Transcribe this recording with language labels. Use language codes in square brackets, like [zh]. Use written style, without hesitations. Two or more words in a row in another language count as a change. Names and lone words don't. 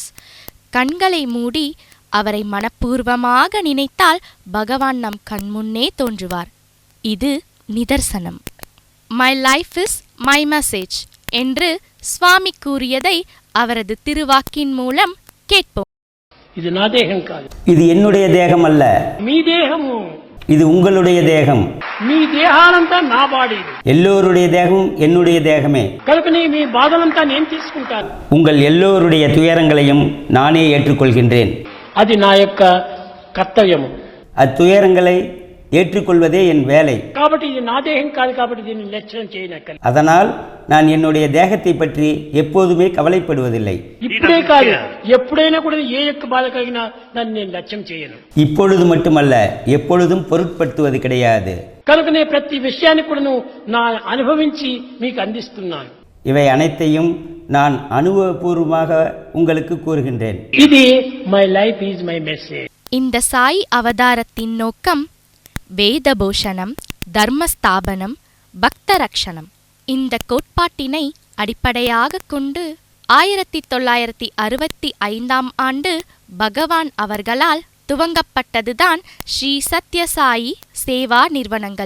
[ta] கண்களை மூடி அவரை மனப்பூர்வமாக நினைத்தால் பகவான் நம் கண்முன்னே தோன்றுவார். இது நிதர்சனம். [en] My life is my message [ta] என்று சுவாமி கூறியதை அவரது திருவாக்கின் மூலம் கேட்போம். [te] இது నా దేహం కాదు, [ta] இது என்னுடைய தேகம் அல்ல, [te] మీ దేహము. [ta] இது உங்களுடைய தேகம். [te] మీ దేహాలంతా నా బాడీ, [ta] எல்லோருடைய தேகம் என்னுடைய தேகமே. [te] కనుకనే మీ బాధలంతా నేను తీసుకుంటాను. [ta] உங்கள் எல்லோருடைய துயரங்களையும் நானே ஏற்றுக்கொள்கின்றேன். [te] అది నా యొక్క కర్తవ్యము. [ta] அத்துயரங்களை ஏற்றுக்கொள்வதே என் வேலை. [te] కాబట్టి ఇది నా దేహం కాదు, కాబట్టి దీన్ని లక్ష్యం చేయనక్కర్లేదు. [ta] அதனால் நான் என்னுடைய தேகத்தை பற்றி எப்போதுமே கவலைப்படுவதில்லை. [te] ఇప్పుడే కాదు, ఎప్పుడైనా కూడా ఏ యొక్క బాధ కలిగినా దాన్ని నేను లక్ష్యం చేయను. [ta] இப்பொழுது மட்டுமல்ல, எப்பொழுதும் பொருட்படுத்துவது கிடையாது. [te] కనుకనే ప్రతి విషయాన్ని కూడా నా అనుభవించి మీకు అందిస్తున్నాను. [ta] இவை அனைத்தையும் நான் அனுபவபூர்வமாக உங்களுக்கு கூறுகின்றேன். [en] ఇది My life is my message. [ta] இந்த சாய் அவதாரத்தின் நோக்கம் வேதபோஷணம், தர்மஸ்தாபனம், பக்தரக்ஷணம். இந்த கோட்பாட்டினை அடிப்படையாக கொண்டு 1965 ஆண்டு பகவான் அவர்களால் துவங்கப்பட்டதுதான் ஸ்ரீ சத்யசாயி சேவா நிறுவனங்கள்.